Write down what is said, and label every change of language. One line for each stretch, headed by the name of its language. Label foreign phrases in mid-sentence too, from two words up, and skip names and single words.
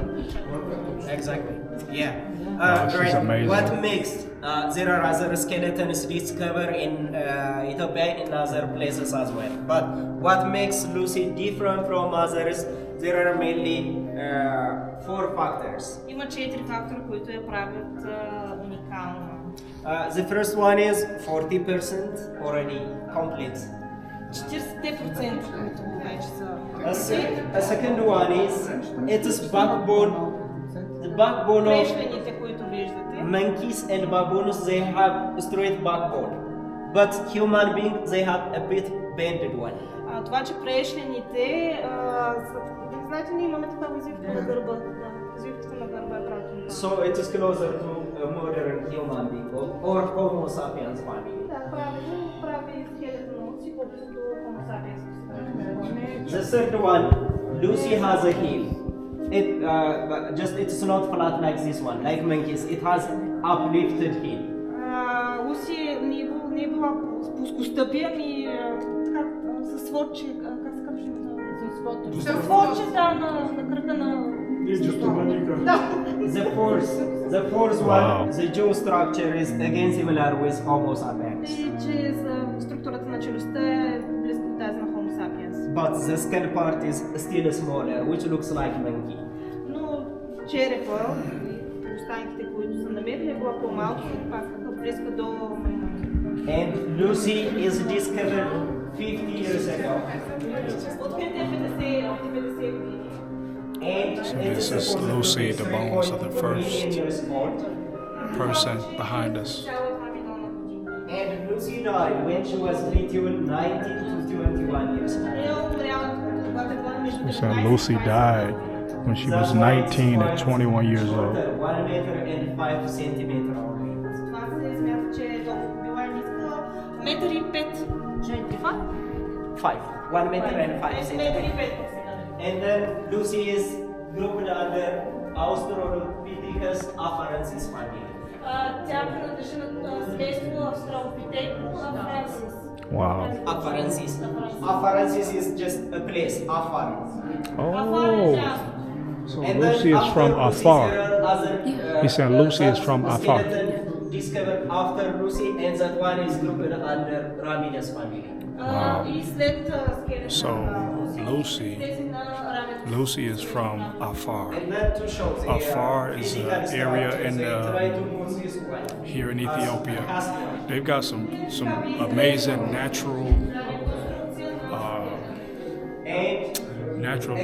English: Wow, this is Right. amazing. What makes There are other skeletons discovered in Ethiopia and other places as well. But what makes Lucy different from others, there are mainly 4 factors.
Bulgarian: Има 4 фактора, които я правят уникална.
English: The first one is 40% already complete.
Bulgarian: 40% които вече са.
English: A second one is its backbone. The backbone of
Bulgarian: Прешлените, които виждате.
English: monkeys and baboons, they have straight backbone, but human beings they have a bit bended one.
Bulgarian: Това, че прешлените, знаете, ние имаме такава извивка на гърба. Извивката на гърба е правилно.
English: So it is closer to a modern human being or Homo sapiens family.
Bulgarian: Да, прави скелетно си колкото до Homo sapiens.
English: The third one, Lucy has a heel. It's not flat like this one, like monkeys. It has uplifted heel.
Bulgarian: Луси не е била плоскостъпия, ами със сводче, как се казваш? Със сводче, да, на кръка на...
English: The fourth one, the jaw structure is again similar with Homo sapiens.
Bulgarian: И че структурата на челюстта е близко до тази на Homo sapiens.
English: But the skull part is still smaller, which looks like monkey.
Bulgarian: Но черепа и останките, които са намерили, е била по-малко и пак близка до моnkey.
English: And Lucy is discovered 50 years ago.
Bulgarian: Открите 50 години.
English: So this is Lucy, the bones of the first person behind us. And Lucy died when she was between 19 to 21 years old. We said Lucy died when she was 19 and 21 years old. 1 meter and 5 centimeter only.
Bulgarian: Това се смята, че е толкова била ниска. Метър и 5.
English: 5. 1 meter and 5 centimeter. And then Lucy is grouped under Australopithecus afarensis family.
Bulgarian: Тя принадлежи на семейство Australopithecus afarensis.
English: Wow. Afarensis. Afarensis is just a place, Afar. Oh. So Lucy is from Afar. He said Lucy is from Afar. Discovered after Lucy, and that one is grouped under Ramidus family. Wow.
Bulgarian: И след скелета
English: So
Bulgarian: на
English: Lucy Lucy is from Afar. And then to show the Afar is an area in try to move this one. here in Ethiopia. They've got some amazing natural And